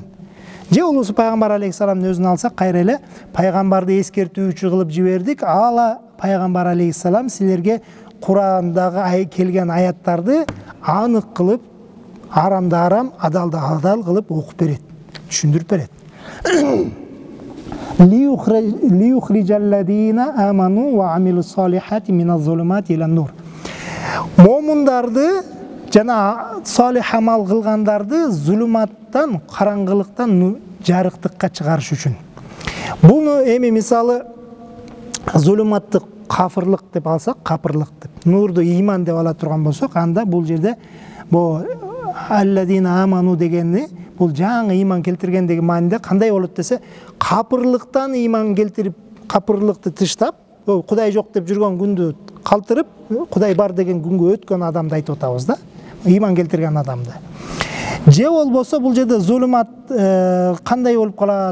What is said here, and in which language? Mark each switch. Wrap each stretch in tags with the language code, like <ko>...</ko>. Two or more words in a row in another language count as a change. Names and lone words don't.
<ky>Же болбосо пайгамбар алейхиссаламдын өзүн алсак, кайра эле пайгамбарды эскертүүчү кылып жибердик. Ала пайгамбар алейхиссалам силерге Курандагы келген аяттарды анык кылып, арамды арам, адалды адал кылып окуп берет, түшүндүрүп берет.</ky> <ar>ليخرج الذين آمنوا وعملوا الصالحات من الظلمات إلى النور.</ar> <ky>Момундарды жана солих амал кылгандарды зулуматтан, караңгылыктан жарыктыкка чыгарыш үчүн. Буну эми мисалы зулуматтык кафырлык деп алсак, капырлык деп, нурду ыйман деп ала турган болсок, анда бул жерде бу</ky> <ar>الذين آمنوا</ar> <ky>дегенди, бул жаңы ыйман келтирген деген мааниде кандай болот десе, капырлыктан ыйман келтирип, капырлыкты тыштап, Кудай жок деп жүргөн күндү калтырып, Кудай бар деген күнгө өткөн адамды айтып атабыз да, ыйман келтирген адамды. Же болбосо бул жерде зулумат кандай болуп калат?</ky>